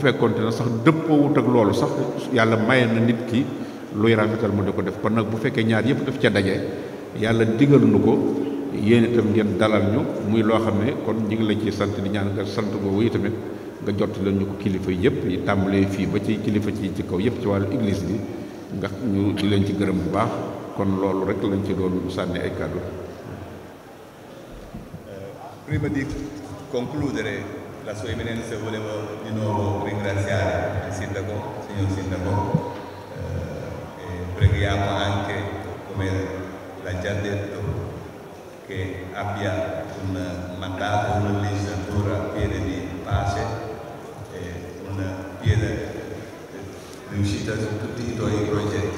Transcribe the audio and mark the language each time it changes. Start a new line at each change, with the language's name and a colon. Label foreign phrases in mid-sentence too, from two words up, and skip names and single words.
Wolof: fekkoonte na sax dëppoowut ak loolu sax yàlla maye na nit ki luy rafetal mu di ko def kon nag bu fekkee ñaar yëpp daf ca daje yàlla digal nu ko yéen itam ngeen dalal ñu muy loo xam ne kon ñu ngi la ci sant di ñaan nga sant boobu yi tamit nga jot leen ñu ko kilifa yëpp yi tàmbalee fii ba ci kilifa ci kaw yëpp ci wàllu église bi nga ñu di leen ci gërëm bu baax kon loolu rek lañ ci doon sànni ay kàddu.
Italian: Prima di concludere, la sua eminenza volevo di nuovo ringraziare il sindaco, signor sindaco, e preghiamo anche, come l'ha già detto, che abbia un mandato, una legislatura piena di pace, piena riuscita su tutti i tuoi progetti.